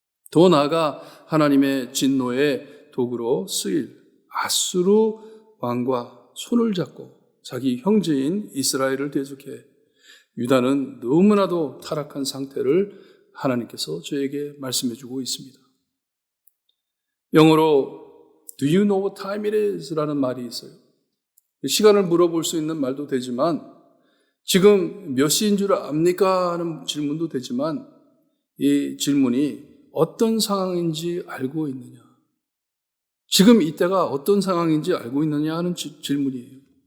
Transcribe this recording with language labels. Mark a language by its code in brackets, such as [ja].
[ko] 더 나아가 하나님의 진노의 도구로 쓰일 아수르 왕과 손을 잡고 자기 형제인 이스라엘을 대적해 유다는 너무나도 타락한 상태를 하나님께서 저에게 말씀해 주고 있습니다. 영어로 [en] Do you know what time it is? [ko] 라는 말이 있어요. 시간을 물어볼 수 있는 말도 되지만 지금 몇 시인 줄 압니까? 하는 질문도 되지만 이 질문이 어떤 상황인지 알고 있느냐? 지금 이때가 어떤 상황인지 알고 있느냐 하는 질문이에요.